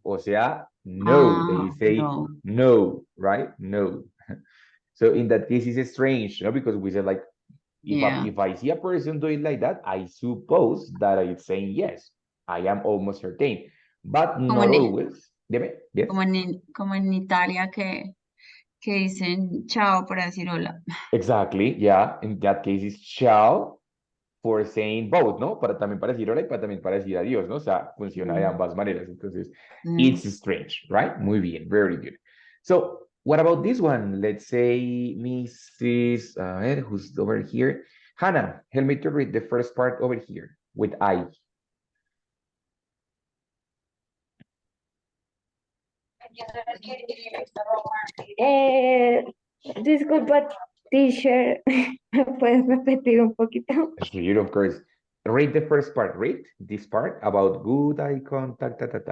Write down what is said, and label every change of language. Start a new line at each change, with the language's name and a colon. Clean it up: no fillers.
Spanish: O sea,
English: no, they say no. no, right? No. So in that case, it's strange, you know, because we said like, Yeah. if I see a person doing like that, I suppose that it's saying yes. I am almost certain, but not always.
Spanish: Dime, yes. Como en Italia que dicen chao para decir hola.
English: Exactly, yeah. In that case, it's ciao for saying both, ¿no?
Spanish: También para decir hola y también para decir adiós, ¿no? O sea, funciona de ambas maneras.
English: Entonces, it's strange, right?
Spanish: Muy bien,
English: very good. So, what about this one? Let's say Mrs. Who's over here? Hannah, help me to read the first part over here with I.
Spanish: Disculpa, teacher. ¿Me puedes repetir un poquito?
English: Read, of course. Read the first part. Read this part about good eye contact.